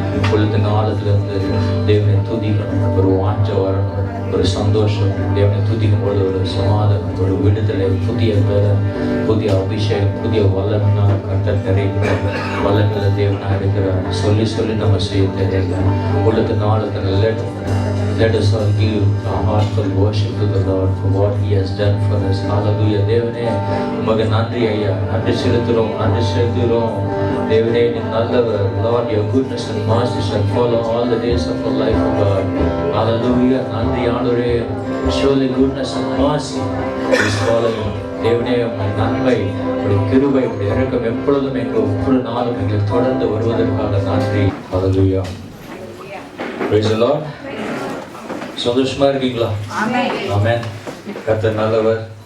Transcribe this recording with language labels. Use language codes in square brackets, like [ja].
[ta] இப்பொழுது காலத்திலிருந்து தேவனை துதிக்கணும், ஒரு வாஞ்ச வரணும், ஒரு சந்தோஷம். தேவனை துதிக்கும் பொழுது ஒரு சமாதானம், ஒரு விடுதலை, புதிய பலன், புதிய அபிஷேகம், புதிய வல்லமையான கர்த்தர் நிறைய வல்லமையில தேவனாக இருக்கிறார். சொல்லி சொல்லி நம்ம செய்ய தேவையில்லை. இப்பொழுது காலத்தில் [en] let us all give a heartful worship to the Lord for what He has done for us. Hallelujah. [ta] தேவனே உமக்கு நன்றி ஐயா, நன்றி செலுத்துகிறோம். தேவனே நீ நல்லவர். [en] Lord, your goodness and mercy shall follow all the days of our life, O God. Hallelujah. [ta] நன்றி ஆண்டவரே. [en] Surely goodness and mercy is following. [ta] தேவனே உம்முடைய நன்மை, உம்முடைய கிருபை, உம்முடைய இரக்கம் எப்பொழுதும் எங்களுக்கு ஒவ்வொரு நாளும் எங்களுக்கு தொடர்ந்து வருவதற்காக நன்றி. [en] Hallelujah. Praise the Lord. [ta] சந்தோஷமா இருக்கீங்களா? ஆமென். கர்த்தர் நல்லவர்.